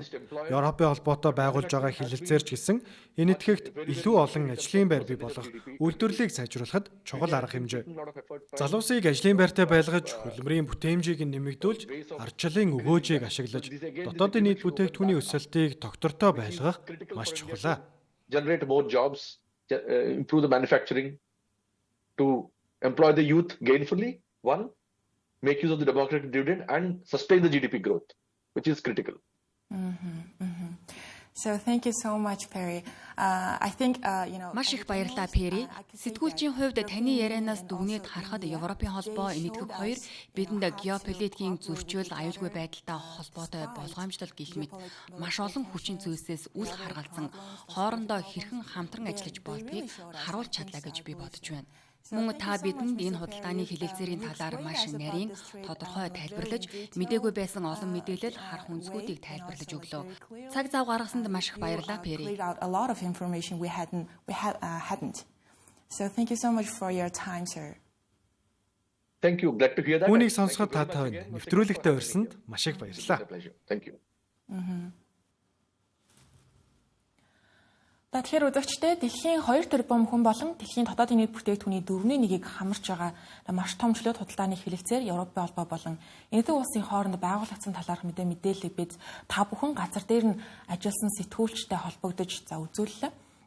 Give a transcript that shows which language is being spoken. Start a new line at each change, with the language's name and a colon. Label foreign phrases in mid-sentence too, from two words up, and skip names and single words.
Mongolian: Европын холбоотой байгуулж байгаа хэлэлцээр ч гэсэн энэтхэгт илүү олон ажлын байр бий болгох, үйлдвэрлэлийг сайжруулахад чухал арга хэмжээ. Залуусыг ажлын байртай байлгаж, хөдөлмөрийн бүтээмжийг нэмэгдүүлж, ардчлалын өгөөжийг ашиглаж, дотоодын нийт бүтээгдэхүүний өсөлтийг тогтвортой байлгах маш чухал.
English: Generate more jobs, improve the manufacturing, to employ the youth gainfully, one, make use of the democratic dividend and sustain the GDP growth, which is critical. So thank you so much, Perry. I think
Mongolian: Маш их баярлалаа Перри. Сэтгүүлчийн хувьд таны ярианаас дүгнээд харахад Европын холбоо энэтхэг хоёр бидэнд геополитикийн зөрчил, аюулгүй байдалтай холбоотой болгоомжлол гэх мэт маш олон хүчин зүйлсээс үл харгалзан хоорондоо хэрхэн хамтран ажиллаж болдгийг харуулж чадлаа гэж би бодож байна. Мөн та бидэнд энэ худалдааны хэлэлцээрийн талаар маш нарийн тодорхой тайлбарлаж, мдээгүй байсан олон мэдээлэл харах үнцгүүдийг тайлбарлаж өглөө. Цаг зав гаргасанд маш их баярлалаа Перри.
English: A lot of information we hadn't. So thank you so much for your time, sir. Thank you. Glad to hear that.
Mongolian: Үүнийг сонсоход та тань нэвтрүүлэгтээ урьсанд маш их баярлалаа.
English: Thank you.
Mongolian: Тэгэхээр үзэгчдээ дэлхийн 2 тэрбум хүн болон дэлхийн дотоодын нийт бүтээгдэхүүний 4/1-ийг хамарч байгаа маш том чөлөөт худалдааны хэлэлцээр Европын холбоо болон энэтхэг улсын хооронд байгуулагдсан талаарх мэдээллийг бид та бүхэн газар дээр нь ажилласан сэтгүүлчтэй холбогдож үзүүллээ.